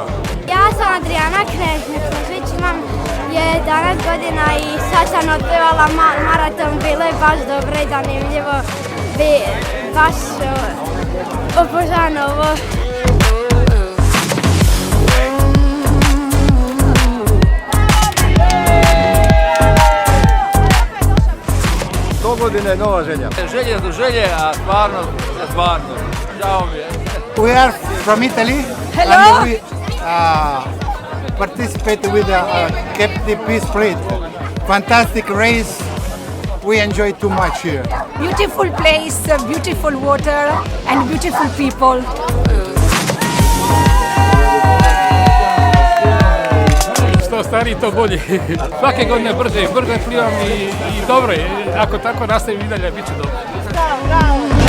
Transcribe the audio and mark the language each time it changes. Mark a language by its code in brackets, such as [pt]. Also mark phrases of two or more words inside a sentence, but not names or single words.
[hr] Ja sam Adriana Knežnić, imam 11 godina i sad sam otplivala maraton, bilo je baš dobro i zanimljivo, baš obožavam ovo. Godine nova želja. Želje do želje, a stvarno. Žao mi je. [en] We are from Italy. Hello. And we participate with the Captive Peace Parade. Fantastic race. We enjoy too much here. Beautiful place, beautiful water and beautiful people. [hr] Što stariji, to bolje. Svake godine brže plivam i dobro je. Ako tako nastavim i dalje, bit će dobro. Bravo.